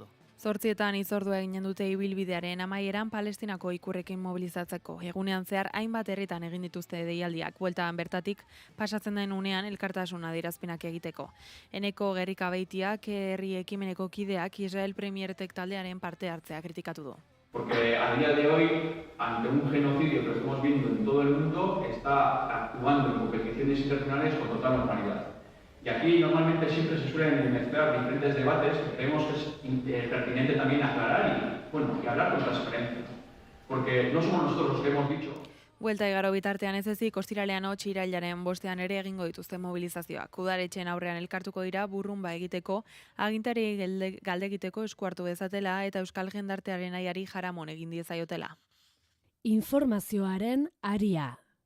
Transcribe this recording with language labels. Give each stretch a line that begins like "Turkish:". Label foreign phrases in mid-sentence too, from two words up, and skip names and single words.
Basque: 8 hitzordua eginen dute ibilbidearen amaieran Palestinako ikurrekin mobilizatzeko. Egunean zehar hainbat herritan egin dituzte deialdiak, bueltan bertatik pasatzen den unean elkartasun adierazpenak egiteko. Eneko Gerrika Beitiak herri ekimeneko kideak Israel Premiertek taldearen parte hartzea kritikatu du.
Spanish: Porque a día de hoy, ante un genocidio que estamos viendo en todo el mundo, está actuando en competiciones internacionales con total normalidad. Y aquí normalmente siempre se suelen mezclar diferentes debates que creemos que es pertinente también aclarar y hablar con transparencia. Porque no somos nosotros los que hemos dicho.
Basque: Buelta igaro bitartean ez ezik, ostiralean irailaren 5ean ere egingo dituzte mobilizazioak. Udaletxeen aurrean elkartuko dira burrunba egiteko, agintari galdegiteko eskuartu dezatela eta euskal jendartearen aiari jaramon egin diezaiotela. Informazioaren aria.